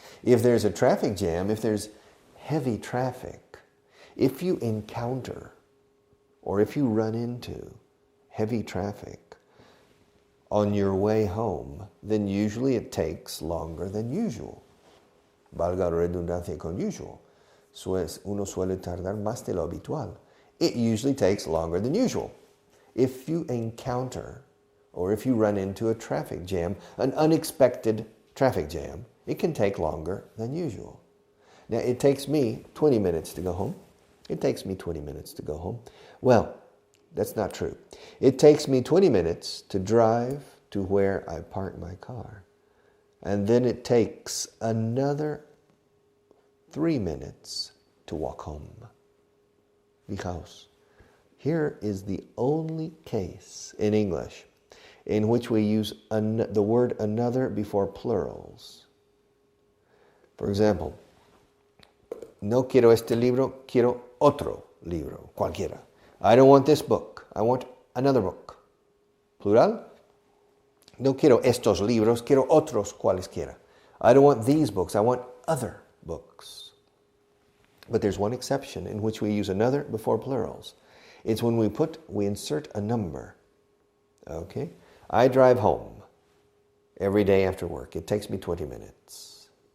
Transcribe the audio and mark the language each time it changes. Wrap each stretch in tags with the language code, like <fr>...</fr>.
<en>If there's a traffic jam, if there's heavy traffic, if you encounter or if you run into heavy traffic on your way home, then usually it takes longer than usual.</en> <es>Valga la redundancia con usual. Uno suele tardar más de lo habitual.</es> <en>It usually takes longer than usual. If you encounter or if you run into a traffic jam, an unexpected traffic jam, it can take longer than usual. Now, it takes me 20 minutes to go home. It takes me 20 minutes to go home. Well, that's not true. It takes me 20 minutes to drive to where I park my car. And then it takes another 3 minutes to walk home.</en> <es>Fijaos,</es> <en>here is the only case in English in which we use the word another before plurals. For example,</en> <es>no quiero este libro, quiero otro libro, cualquiera.</es> <en>I don't want this book, I want another book.</en> <es>Plural, no quiero estos libros, quiero otros cualesquiera.</es> <en>I don't want these books, I want other books. But there's one exception in which we use another before plurals. It's when we insert a number. Okay? I drive home every day after work. It takes me 20 minutes.</en>